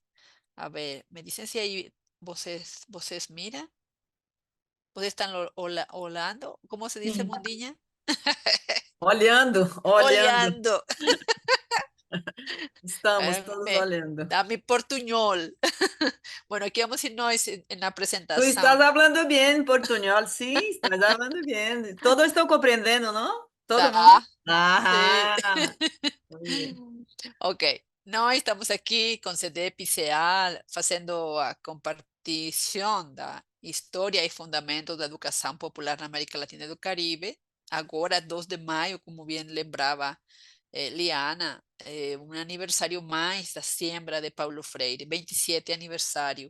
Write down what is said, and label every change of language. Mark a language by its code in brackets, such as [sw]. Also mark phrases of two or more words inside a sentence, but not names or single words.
[pt] A ver, me dizem se aí vocês miram? Vocês estão olhando? Como se diz, Sim. Mundinha? Olhando. Olhando. Estamos todos olhando. Dá-me portunhol. Bueno, aqui vamos nós na [es] Tu [pt] apresentação. [es] estás hablando bien portuñol, sí, estás hablando bien. [pt] Todos estão compreendendo, não? Todo Tá. mundo? [es] Sí. Muy bien. [pt] Ok, nós estamos aqui com CDEP e CA fazendo a compartilhação da história e fundamentos da educação popular na América Latina e do Caribe. Agora, 2 de maio, como bem lembrava Liana, um aniversário mais da siembra de Paulo Freire, 27 aniversário.